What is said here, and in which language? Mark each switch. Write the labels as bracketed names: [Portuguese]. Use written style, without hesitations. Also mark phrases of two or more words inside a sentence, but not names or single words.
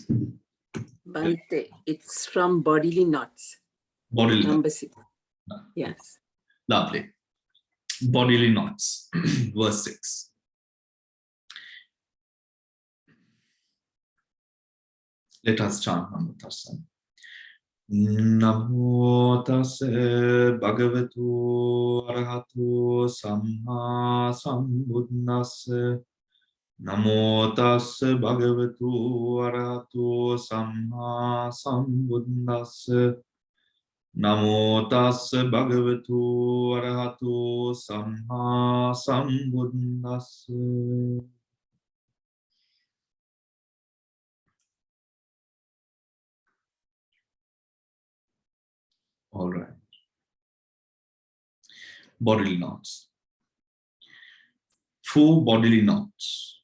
[English] Bante, it's from Bodily Knots. Bodily Number knots. 6. Yes. Lovely. Bodily knots, verse 6. Let us chant Namo Tassa. [Pali] Namo Tassa Bhagavato Arahato Samma Sambuddhassa. Namo Tassa Bhagavato Arahato Samma Sambuddhassa. Namo Tassa Bhagavato Arahato Samma Sambuddhassa. [English] All right. Bodily knots. 4 bodily knots.